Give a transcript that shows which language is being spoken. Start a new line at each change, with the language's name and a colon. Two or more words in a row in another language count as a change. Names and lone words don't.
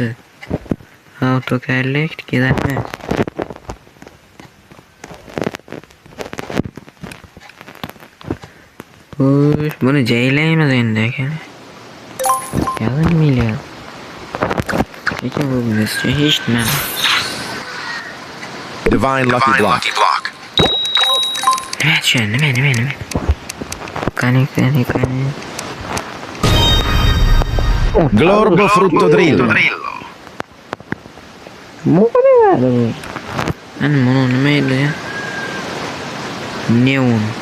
Uzbek: Autocorrect kerakmi? Uy, buni jaylaymiz endi ekan. Yarim million. Lekin bu bizga hech nima. Divine lucky block. Nima? Qani. Glorbo frutto drillo. Muovere. Mana bu nima edi ya? Neon.